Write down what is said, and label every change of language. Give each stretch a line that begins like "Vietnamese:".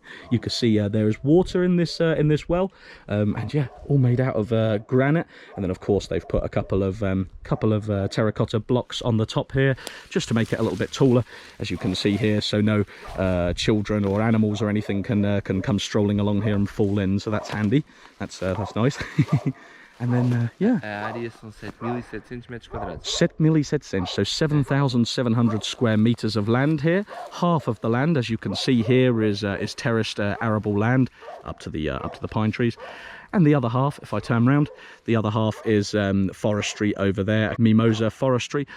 English: You can see there is water in this well, and yeah, all made out of granite. And then of course they've put a couple of terracotta blocks on the top here, just to make it a little bit taller, as you can see here, so no children or animals or anything can come strolling along here and fall in. So that's handy. That's nice. And then, yeah.
Portuguese: A área são 7.700 metros quadrados.
English: 7,700, so 7,700 square meters of land here. Half of the land, as you can see here, is terraced arable land up to the pine trees. And the other half, if I turn around, the other half is forestry over there, mimosa forestry.